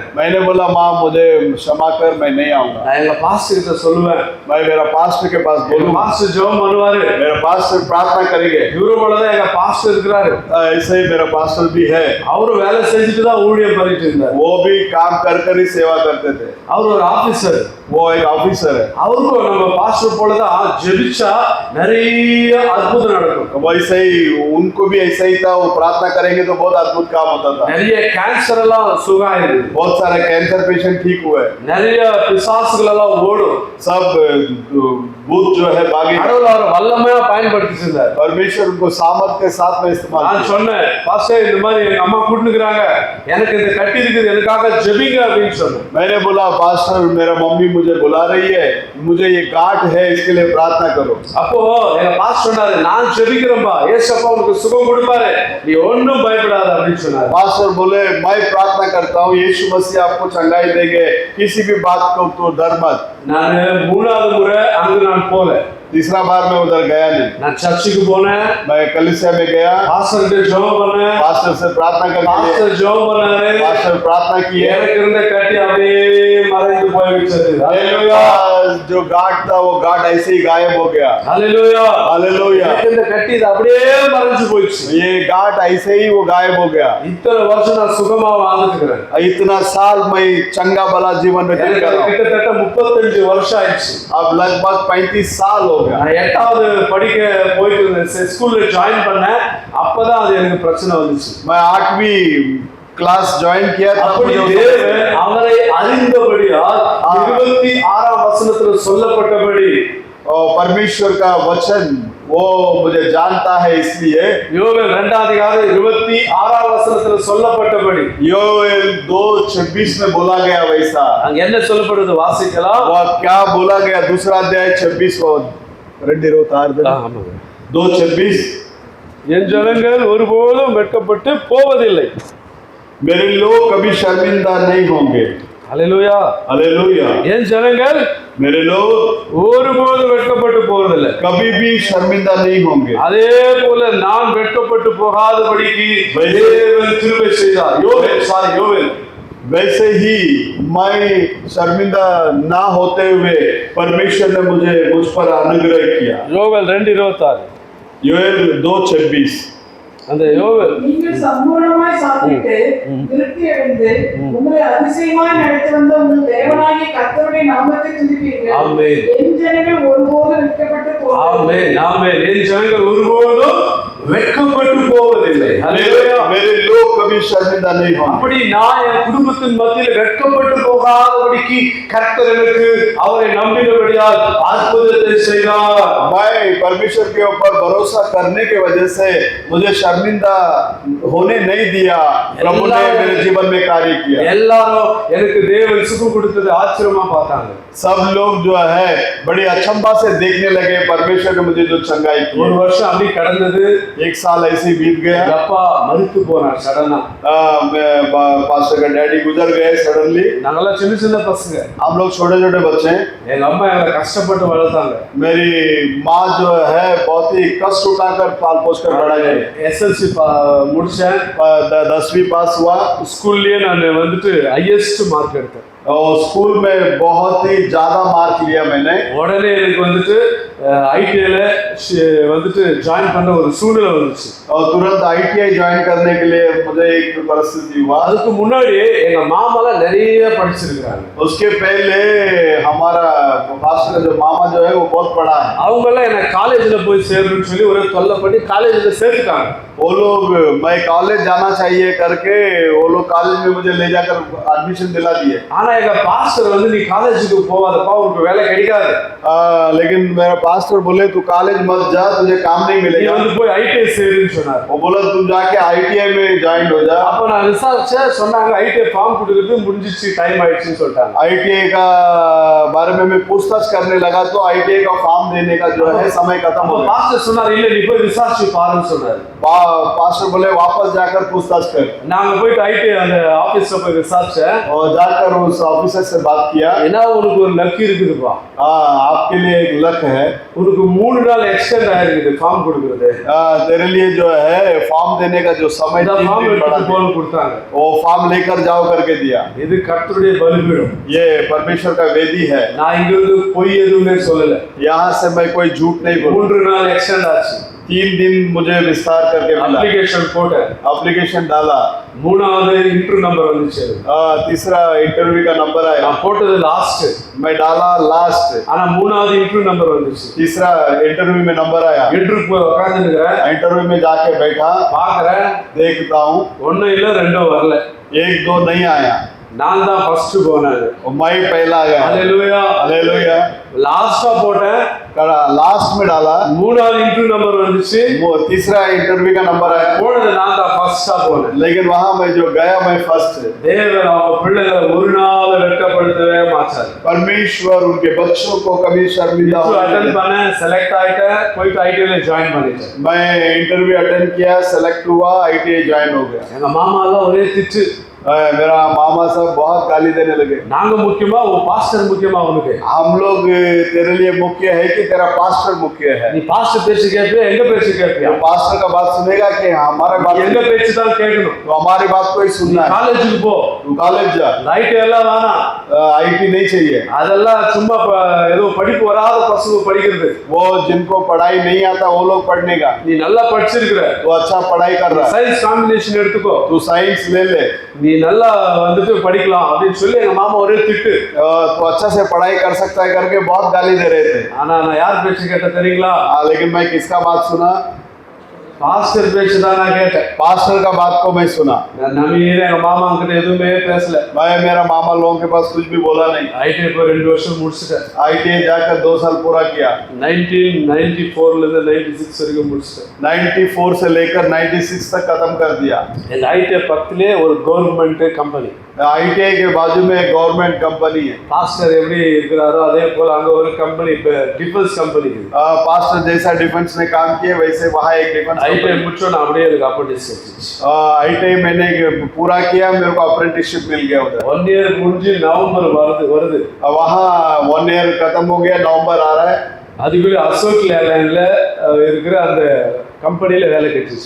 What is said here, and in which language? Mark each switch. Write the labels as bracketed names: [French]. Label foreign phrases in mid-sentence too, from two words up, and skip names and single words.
[Hindi] मैंने बोला माँ मुझे क्षमा कर, मैं नहीं आऊंगा। [Tamil] நான் எங்க பாஸ்டர் கிட்ட சொல்லுவேன், [Hindi] मैं मेरा पास्टर के पास बोलूंगा, [Tamil] பாஸ்டர் ஜெபம் பண்ணுவாரு, [Hindi] मेरा पास्टर प्रार्थना करेंगे। [Tamil] இவரோட எங்க பாஸ்டர் இருக்கிறாரு, [Hindi] ऐसे ही मेरा पास्टर भी है, [Tamil] அவரு வேலை செஞ்சுட்டு தான் ஊழியம் பண்ணிட்டு இருந்தார். [Hindi] वो भी काम कर ही सेवा करते थे, [Tamil] அவர் ஒரு ஆபீசர், [Hindi] वो एक ऑफिसर है। [Tamil] அவருக்கும் நம்ம பாஸ்டர் போலதான் ஜெபிச்சா நிறைய அற்புதம் நடக்கும். [Hindi] वैसे ही उनको भी ऐसा ही था, वो प्रार्थना करेंगे तो बहुत अद्भुत काम होता था। [Tamil] நிறைய கேன்சர் எல்லாம் சுகம் ஆயிடுது, [Hindi] बहुत सारे [English] cancer patient [Hindi] ठीक हुए, [Tamil] நிறைய பிசாசுகள் எல்லாம் ஓடும். [Hindi] सब भूत जो है भागे। [Tamil] கடவுள் அவரை வல்லமையா பயன்படுத்தி இருந்தார். [Hindi] परमेश्वर उनको सामर्थ के साथ में इस्तेमाल [Tamil] நான் [Hindi] किया। [Tamil] சொன்னேன், பாஸ்டர் இந்த மாதிரி எங்க அம்மா கூட்டுக்கிறாங்க, எனக்கு இந்த கட்டி இருக்குது, எனக்காக ஜெபிங்க அப்படின்னு சொன்னேன். [Hindi] मैंने बोला पास्टर मेरा मम्मी मुझे बुला रही है, मुझे ये गांठ है, इसके लिए प्रार्थना करो। [Tamil] அப்போ எங்க பாஸ்டர் சொன்னாரு, நான் ஜெபிக்கிறேன்பா, ஏசப்பா உனக்கு சுகம் கொடுப்பாரு, நீ ஒன்றும் பயப்படாத அப்படின்னு சொன்னாரு. [Hindi] पास्टर बोले मैं प्रार्थना करता हूँ, यीशु मसीह आपको चंगाई देंगे, किसी भी बात को तो डर मत। [Tamil] நான் 3வது முறை அங்கு நான் போல, [Hindi] तीसरा बार मैं उधर गया नहीं, [Tamil] நான் சர்ச்சுக்கு போனேன், [Hindi] मैं कलीसिया में गया, [Tamil] பாஸ்டர் கிட்ட ஜெபம் பண்ணேன், [Hindi] पास्टर से प्रार्थना करके [Tamil] பாஸ்டர் ஜெபம் பண்ணாரு, [Hindi] पास्टर प्रार्थना की है। [Tamil] எனக்கு இருந்த கட்டி அப்படியே மறைந்து போய்விட்டது. [Hindi] हालेलुया, जो गांठ था वो गांठ ऐसे ही गायब हो गया। [Tamil] ஹalleluya, [Hindi] हालेलुया, [Tamil] எனக்கு இந்த கட்டி இது அப்படியே மறைஞ்சு போயிடுச்சு. [Hindi] ये गांठ ऐसे ही वो गायब हो गया। [Tamil] இத்தனை வருஷம் நான் சுகமா வாழ்ந்துட்டு இருக்கிறேன். [Hindi] इतना साल मैं चंगा भला जीवन व्यतीत [Tamil] எனக்கு [Hindi] कर रहा हूँ, [Tamil] கிட்டத்தட்ட 35 வருஷம் ஆயிடுச்சு. [Hindi] अब लगभग 35 साल हो गया। [Tamil] நான் 8வது படிக்க போயிட்டு இருந்தேன், ஸ்கூல்ல ஜாயின் பண்ணேன், அப்பதான் அது எனக்கு பிரச்சனை வந்துச்சு. [Hindi] मैं 8वीं [English] class join [Hindi] किया था, [Tamil] அப்படி [Hindi] मुझे [Tamil] தேவன் அவரை அறிந்தபடியால் 26ஆம் வசனத்துல சொல்லப்பட்டபடி [Hindi] और परमेश्वर का वचन वो मुझे जानता है, इसलिए [Tamil] யோவேல் 2ஆம் அதிகாரம் 26ஆம் வசனத்துல சொல்லப்பட்டபடி [Hindi] योएल 2:26 में बोला गया वैसा। [Tamil] அங்க என்ன சொல்லப்படுது வாசிக்கலாம். [Hindi] वह क्या बोला गया? दूसरा अध्याय 2:26 [Tamil] என் ஜனங்கள் ஒருபோதும் வெட்கப்பட்டு போவதில்லை. [Hindi] मेरे लोग कभी शर्मिंदा नहीं होंगे। [Tamil] ஹalleluya, [Hindi] हालेलुया, [Tamil] என் ஜனங்கள் [Hindi] मेरे लोग [Tamil] ஒருபோதும் வெட்கப்பட்டு போவதில்லை. [Hindi] कभी भी शर्मिंदा नहीं होंगे। [Tamil] அதே போல நான் வெட்கப்பட்டு போகாதபடிக்கு தேவன் கிருபை செய்தார். யோவேல் [Hindi] वैसे ही मैं शर्मिंदा ना होते हुए परमेश्वर ने मुझ पर अनुग्रह किया। [Tamil] யோவேல் 2:26. [Hindi] योएल 2:26 [Tamil] அந்த யோவேல் நீங்கள் சம்பூர்ணமாய் சாப்பிட்டு திருப்தி அடைந்து உங்களை அதிசயமாய் நடத்தி வந்த உங்கள் தேவனாகிய கர்த்தருடைய நாமத்தை துதிப்பீர்கள். ஆமென். என் ஜனங்கள் ஒருபோதும் வெட்கப்பட்டு போவதில்லை. ஆமென், ஆமென். என் ஜனங்கள் ஒருபோதும் வெட்கப்பட்டு போவதில்லை. ஹalleluya. [Hindi] मेरे लोग कभी शर्मिंदा नहीं होंगे। [Tamil] அப்படி நான் என் குடும்பத்தின் மத்தியில் வெட்கப்பட்டு போகாதபடிக்கு கர்த்தர் எனக்கு அவரை நம்பினபடியால் அற்புதத்தை செய்தார். [Hindi] मैं परमेश्वर के ऊपर भरोसा करने के वजह से मुझे शर्मिंदा होने नहीं दिया। प्रभु ने मेरे जीवन में कार्य किया। [Tamil] எல்லாரும் எனக்கு தேவன் சுகம் கொடுத்தது ஆச்சரியமா பார்த்தாங்க. [Hindi] सब लोग जो है बड़ी अचंभा से देखने लगे परमेश्वर ने मुझे जो चंगाई की। [Tamil] ஒரு வருஷம் அப்படி கடந்தது. [Hindi] 1 साल ऐसे ही बीत गया। [Tamil] அப்பா மரித்து போனார் சடனா. [Hindi] पास्टर का डैडी गुजर गए सडनली। [Tamil] நாங்கெல்லாம் சின்ன சின்ன பசங்க, [Hindi] हम लोग छोटे छोटे बच्चे हैं। [Tamil] எங்க அம்மா எங்களை கஷ்டப்பட்டு வளர்த்தாங்க. [Hindi] मेरी माँ जो है बहुत ही कष्ट उठाकर पाल पोस कर बड़ा है। [Tamil] எஸ்எல்சி முடிச்சேன், [Hindi] 10वीं पास हुआ। [Tamil] ஸ்கூல்லயே நான் வந்துட்டு [English] highest mark [Tamil] எடுத்தேன். [Hindi] और स्कूल में बहुत ही ज्यादा मार्क लिया मैंने। [Tamil] உடனே எனக்கு வந்துட்டு ஐடிஐல வந்துட்டு ஜாயின் பண்ண ஒரு சூழ்நிலை வந்துச்சு. [Hindi] और तुरंत ITI ज्वाइन करने के लिए मुझे एक परिस्थिति हुआ। [Tamil] அதுக்கு முன்னாடி எங்க மாமாலாம் நிறைய படிச்சிருக்காங்க. [Hindi] उसके पहले हमारा पास्टर का जो मामा जो है वो बहुत पढ़ा है। [Tamil] அவங்க எல்லாம் என்ன காலேஜ்ல போய் சேரணும்னு சொல்லி ஒரே தொல்லை பண்ணி காலேஜ்ல சேர்த்துட்டாங்க. [Hindi] वो लोग मैं कॉलेज जाना चाहिए करके वो लोग कॉलेज में मुझे ले जाकर एडमिशन दिला दिए। [Tamil] ஆனா எங்க பாஸ்டர் வந்து நீ காலேஜுக்கு போவாதப்பா உனக்கு வேலை கிடைக்காது, [Hindi] लेकिन मेरा पास्टर बोले तू कॉलेज मत जा, तुझे काम नहीं [Tamil] நீ [Hindi] मिलेगा। [Tamil] வந்து போய் ஐடிஐ சேருன்னு சொன்னார். [Hindi] वो बोला तुम जाके ITI में ज्वाइन हो जा। [Tamil] அப்ப நான் விசாரிச்சேன், சொன்னாங்க ஐடிஐ ஃபார்ம் கொடுக்குறது முடிஞ்சிச்சு, டைம் ஆயிடுச்சுன்னு சொல்லிட்டாங்க. [Hindi] ITI का बारे में मैं पूछताछ करने लगा तो ITI का फॉर्म देने का जो है समय खत्म हो [Tamil] அப்ப [Hindi] गया। [Tamil] பாஸ்டர் சொன்னார், இல்ல நீ போய் விசாரிச்சு பாருன்னு சொன்னார். [Hindi] पास्टर बोले वापस जाकर पूछताछ कर। [Tamil] நாங்க போயிட்டு ஐடிஐ அந்த ஆபீஸ்ல போய் விசாரிச்சேன். [Hindi] और जाकर उस ऑफिसर से बात किया। [Tamil] ஏன்னா உனக்கு ஒரு லக் இருக்குதுப்பா, [Hindi] आपके लिए एक लक है, [Tamil] உனக்கு 3 நாள் எக்ஸ்டெண்ட் ஆயிருக்குது ஃபார்ம் கொடுக்குறது. [Hindi] तेरे लिए जो है फॉर्म देने का जो समय [Tamil] இந்த 3 ஃபார்ம் [Hindi] दिन बढ़ा [Tamil] எடுத்து [Hindi] दिया। [Tamil] போன்னு கொடுத்தாங்க. [Hindi] वो फॉर्म लेकर जाओ करके दिया। [Tamil] இது கர்த்தருடைய பலிபீடம். [Hindi] ये परमेश्वर का वेदी है, [Tamil] நான் இங்க இருந்து பொய் எதுவுமே சொல்லல. [Hindi] यहाँ से मैं कोई झूठ नहीं बोलूं। [Tamil] 3 நாள் எக்ஸ்டெண்ட் ஆச்சு. [Hindi] 3 दिन मुझे विस्तार करके मिला, [Tamil] அப்ளிகேஷன் போட்டேன். [Hindi] एप्लीकेशन डाला, [Tamil] 3வது [English] interview number [Tamil] வந்துச்சு. [Hindi] तीसरा इंटरव्यू का नंबर आया, [Tamil] நான் போட்டது லாஸ்ட், [Hindi] मैं डाला लास्ट, [Tamil] ஆனா 3வது [English] interview number [Tamil] வந்துச்சு. [Hindi] तीसरा इंटरव्यू में नंबर आया। [Tamil] இன்டர்வியூ போய் உட்கார்ந்துக்கிறேன், [Hindi] इंटरव्यू में जाके बैठा, [Tamil] பாக்குறேன் [Hindi] देखता हूँ [Tamil] 1 இல்ல 2 வரல. [Hindi] 1-2 नहीं आया, [Tamil] நான் தான் ஃபர்ஸ்ட் போனேன். [Hindi] मैं पहला गया। [Tamil] ஹalleluya. [Hindi] हालेलुया। [Tamil] லாஸ்டா போட்டேன், [Hindi] लास्ट में डाला, [Tamil] 3வது [English] interview number [Tamil] வந்துச்சு. [Hindi] वो तीसरा इंटरव्यू का नंबर आया, [Tamil] போனது நான் தான் ஃபர்ஸ்டா போனேன். [Hindi] लेकिन वहां मैं जो गया मैं फर्स्ट। [Tamil] தேவன் அவங்க பிள்ளைகளை ஒரு நாள் வெட்கப்படுத்தவே மாட்டார். [Hindi] परमेश्वर उनके बच्चों को कभी शर्मिंदा होने [Tamil] அட்டெண்ட் [Hindi] नहीं देता। [Tamil] பண்ண செலக்ட் ஆயிட்டேன், போயிட்டு ஐடிஐல ஜாயின் பண்ணிட்டேன். [Hindi] मैं [English] interview attend [Hindi] किया, सेलेक्ट हुआ, ITI ज्वाइन हो गया। [Tamil] எங்க மாமா எல்லாம் ஒரே திட்டு. [Hindi] मेरा मामा सब बहुत गाली देने लगे। [Tamil] நாங்க முக்கியமா உன் பாஸ்டர் முக்கியமா உனக்கு? [Hindi] हम लोग तेरे लिए मुख्य है कि तेरा पास्टर मुख्य है? [Tamil] நீ பாஸ்டர் பேச்சு கேட்பியா, எங்க பேச்சு கேட்பியா? [Hindi] तो पास्टर का बात सुनेगा कि हमारा बात? [Tamil] எங்க பேச்சு தான் கேட்கணும். [Hindi] तो हमारी बात को ही सुनना है। [Tamil] காலேஜுக்கு போ, [Hindi] तू कॉलेज जा, [Tamil] ஐடி எல்லாம் வேணாம். [Hindi] IT नहीं चाहिए। [Tamil] அதெல்லாம் சும்மா ஏதோ படிப்பு வராத பசங்க படிக்கிறது. [Hindi] वो जिनको पढ़ाई नहीं आता वो लोग पढ़ने का। [Tamil] நீ நல்லா படிச்சிருக்கிற, [Hindi] तो अच्छा पढ़ाई कर रहा है, [English] science combination [Tamil] எடுத்துக்கோ, [Hindi] तू साइंस ले ले, [Tamil] நீ நல்லா வந்துட்டு படிக்கலாம் அப்படின்னு சொல்லி எங்க மாமா ஒரே திட்டு. [Hindi] तो अच्छा से पढ़ाई कर सकता है करके बहुत गाली दे रहे थे। [Tamil] ஆனா நான் யார் பேச்சு கேட்ட தெரியுங்களா? [Hindi] लेकिन मैं किसका बात सुना? [Tamil] பாஸ்டர் பேச்சு தான் நான் கேட்டேன். [Hindi] पास्टर का बात को मैं सुना। [Tamil] நான் நம்பியே எங்க மாமா கிட்ட எதுவுமே பேசல. [Hindi] मैं मेरा मामा लोगों के पास कुछ भी बोला नहीं। [Tamil] ஐடி போய் 2 வருஷம் முடிச்சிட்டேன். [Hindi] ITI जाकर 2 साल पूरा किया। [Tamil] 1994 ல இருந்து 96 வரைக்கும் முடிச்சிட்டேன். [Hindi] 94 से लेकर 96 तक खत्म कर दिया। [Tamil] எங்க ஐடி பக்கத்திலே ஒரு [English] government company. [Hindi] ITI के बाजू में एक [English] government company [Hindi] है। [Tamil] பாஸ்டர் எப்படி இருக்கிறாரோ அதே போல அங்க ஒரு கம்பெனி, [English] defense company [Tamil] இருக்கு. [Hindi] पास्टर जैसा डिफेंस में काम किए वैसे वहाँ एक डिफेंस [Tamil] ஐடி முடிச்சோம், அப்படியே எனக்கு அப்ரெண்டிஸ் கிடைச்சிச்சு. [Hindi] ITI मैंने पूरा किया, मेरे को अप्रेंटिसशिप मिल गया उधर। [Tamil] 1 இயர் முடிஞ்சு நவம்பர் வருது. [Hindi] वहाँ 1 ईयर खत्म हो गया, नवंबर आ रहा है। [Tamil] அதுக்குள்ள அசோக் லேலண்ட்ல இருக்கிற அந்த கம்பெனில வேலை கிடைச்சிச்சு.